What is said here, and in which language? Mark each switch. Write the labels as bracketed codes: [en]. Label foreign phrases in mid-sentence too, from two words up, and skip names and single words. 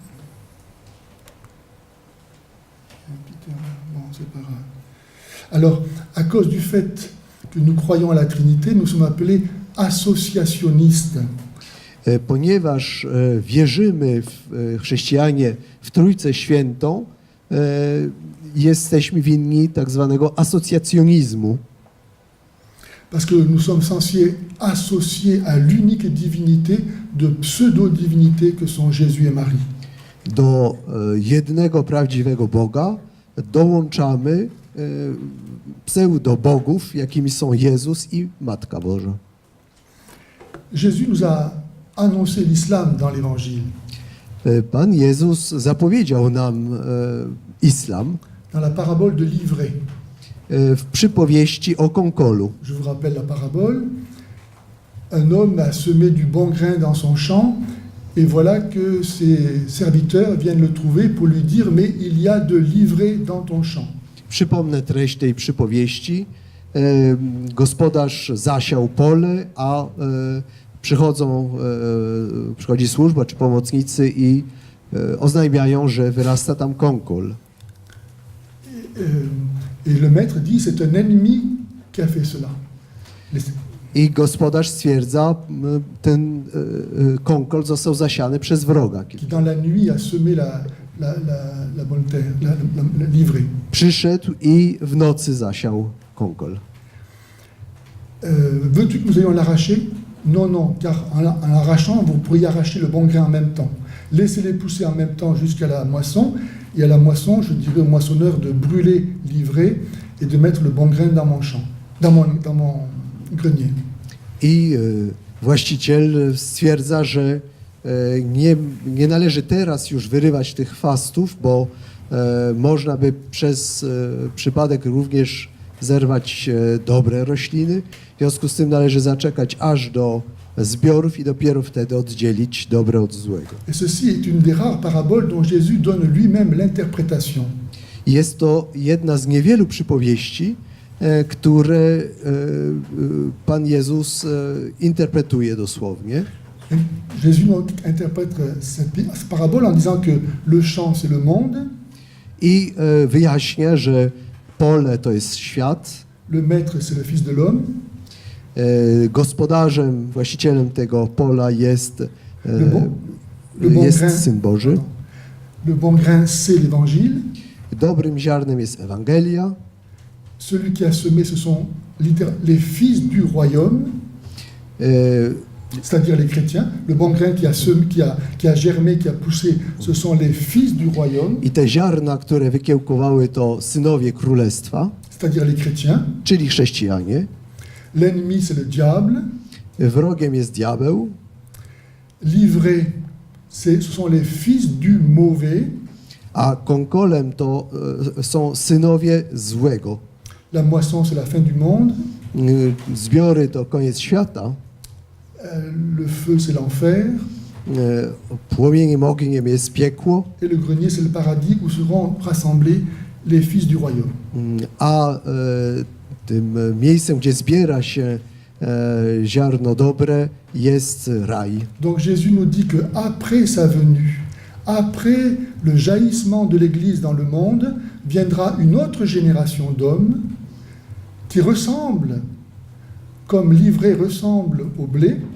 [fr] Une petite erreur. Bon, c'est pas grave. Alors, à cause du fait que nous croyons à la Trinité, nous sommes appelés associationnistes. [pl] Ponieważ wierzymy chrześcijanie w Trójcę Świętą, jesteśmy winni tak zwanego asocjacjonizmu. [fr] Parce que nous sommes censés associer à l'unique divinité de pseudo-divinités que sont Jésus et Marie. [pl] Do jednego prawdziwego Boga dołączamy pseudobogów, jakimi są Jezus i Matka Boża. [fr] Jésus nous a annoncé l'islam dans l'Évangile. [pl] Pan Jezus zapowiedział nam islam [fr] Dans la parabole de l'ivraie. [pl] W przypowieści o konkolu. [fr] Je vous rappelle la parabole. Un homme a semé du bon grain dans son champ et voilà que ses serviteurs viennent le trouver pour lui dire mais il y a de l'ivraie dans ton champ. [pl] Przypomnę treść tej przypowieści. Gospodarz zasiał pole, a przychodzi służba czy pomocnicy i oznajmiają, że wyrasta tam konkol. [fr] Et le maître dit c'est un ennemi qui a fait cela. [pl] I gospodarz stwierdza, ten konkol został zasiany przez wroga. [fr] Qui dans la nuit a semé la bonne terre, la livrée. [pl] Przyszedł i w nocy zasiał konkol. [fr] Veux-tu que nous ayons l'arracher? Non, non, car en l'arrachant, vous pourriez arracher le bon grain en même temps. Laissez-les pousser en même temps jusqu'à la moisson, et à la moisson, je dirais au moissonneur de brûler l'ivrée et de mettre le bon grain dans mon champ, dans mon grenier. [pl] I właściciel stwierdza, że nie należy teraz już wyrywać tych chwastów, bo można by przez przypadek również zerwać dobre rośliny. W związku z tym należy zaczekać aż do zbiorów i dopiero wtedy oddzielić dobre od złego. [fr] Et ceci est une des rares paraboles dont Jésus donne lui-même l'interprétation. [pl] Jest to jedna z niewielu przypowieści, które Pan Jezus interpretuje dosłownie. [fr] Jésus interprète cette parabole en disant que le champ c'est le monde, [pl] I wyjaśnia, że pole to jest świat, [fr] le maître c'est le fils de l'homme, [pl] gospodarzem, właścicielem tego pola jest, [fr] le bon [pl] jest [fr] grain, [pl] Syn Boży. [fr] pardon. Le bon grain c'est l'évangile, [pl] Dobrym ziarnem jest Ewangelia. [fr] celui qui a semé ce sont les fils du royaume, c'est-à-dire les chrétiens. Le bon grain qui a semé, qui a germé, qui a poussé, ce sont les fils du royaume, [pl] I te ziarna, które wykiełkowały, to synowie królestwa, [fr] c'est-à-dire les chrétiens. [pl] czyli chrześcijanie. [fr] L'ennemi c'est le diable, [pl] Wrogiem jest diabeł. [fr] l'ivrée ce sont les fils du mauvais, [pl] A konkolem to są synowie złego. [fr] la moisson c'est la fin du monde, [pl] Zbiory to koniec świata. [fr] le feu c'est l'enfer, [pl] Płomieniem ogniem jest piekło, [fr] et le grenier c'est le paradis où seront rassemblés les fils du royaume. [pl] a tym miejscem, gdzie zbiera się ziarno dobre, jest raj. [fr] Donc Jésus nous dit que après sa venue, après le jaillissement de l'Église dans le monde, viendra une autre génération d'hommes qui ressemblent, comme l'ivraie ressemble au blé,